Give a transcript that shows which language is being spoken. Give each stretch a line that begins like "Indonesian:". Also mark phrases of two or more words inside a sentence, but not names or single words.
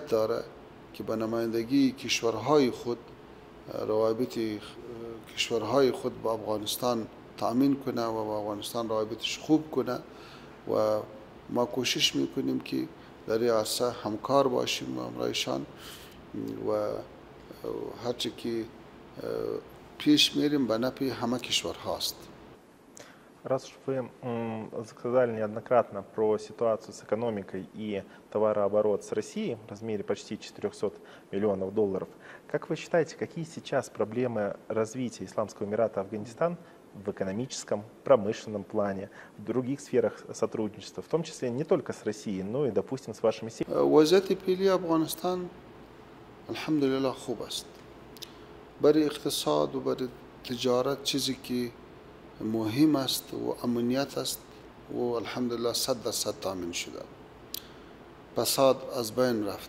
Persian: داره که به نمایندگی کشورهای خود روابط کشورهای خود با افغانستان تأمین کنه و با افغانستان روابطش خوب کنه و ما کوشش میکنیم که در این عرصه همکار باشیم و همراهشان و هرچی که پیش میریم به نفع همه کشورهاست.
Russian: Раз уж вы сказали неоднократно про ситуацию с экономикой и товарооборот с Россией в размере почти 400 миллионов долларов, как вы считаете, какие сейчас проблемы развития Исламского Эмирата Афганистан в экономическом, промышленном плане, в других сферах сотрудничества, в том числе не только с Россией, но и, допустим, с вашими семьями?
Persian: وضعیت فعلی افغانستان الحمدلله خوب است. برای اقتصاد و برای تجارت چیزی که مهم است و امنیت است و الحمدلله 100% تامین شده. فساد از بین رفت.